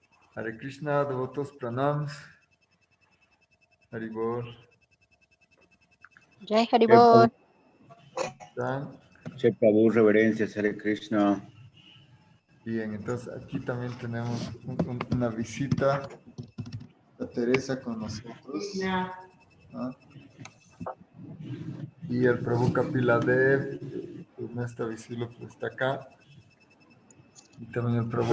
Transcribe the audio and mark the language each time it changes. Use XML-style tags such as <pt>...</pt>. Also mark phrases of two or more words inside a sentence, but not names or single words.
<sa>Hare Krishna,</sa> <es>devotos pranams. Haribol.</es> <sa>Jai Haribol. Jai Prabhu, reverencias, Hare Krishna.</sa> <es>Bien, entonces aquí también tenemos una visita a Teresa con nosotros. ¿Ah? Y el Prabhu Kapiladev, que no está visible, pero está acá. Y también el Prabhu</es>